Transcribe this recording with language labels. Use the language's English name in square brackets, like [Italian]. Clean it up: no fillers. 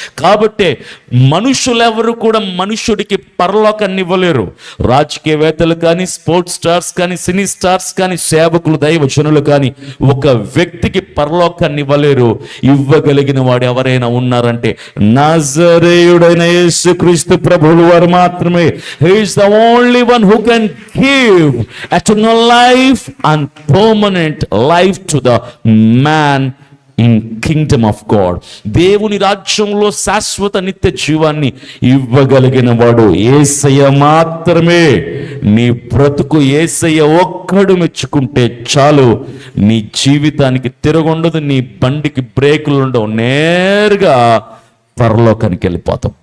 [Telugu] కాబట్టే మనుషులెవరు కూడా మనుషుడికి పరలోకాన్ని ఇవ్వలేరు. రాజకీయవేత్తలు కానీ, స్పోర్ట్స్ స్టార్స్ కానీ, సినీ స్టార్స్ కానీ, సేవకులు, దైవజనులు కానీ ఒక వ్యక్తికి పరలోకాన్ని ఇవ్వలేరు. ఇవ్వగలిగిన వాడు ఎవరైనా ఉన్నారంటే నజరేయుడైన యేసుక్రీస్తు ప్రభువుల వారు మాత్రమే. [English] He is the only one who can give eternal life and permanent life to the man in kingdom of God. [Telugu] దేవుని రాజ్యంలో శాశ్వత నిత్య జీవాన్ని ఇవ్వగలిగిన వాడు యేసయ్య మాత్రమే. నీ బ్రతుకు యేసయ్య ఒక్కడు మెచ్చుకుంటే చాలు, నీ జీవితానికి తిరగుండదు, నీ బండికి బ్రేకులు ఉండవు, నేరుగా పరలోకానికి వెళ్ళిపోతాం.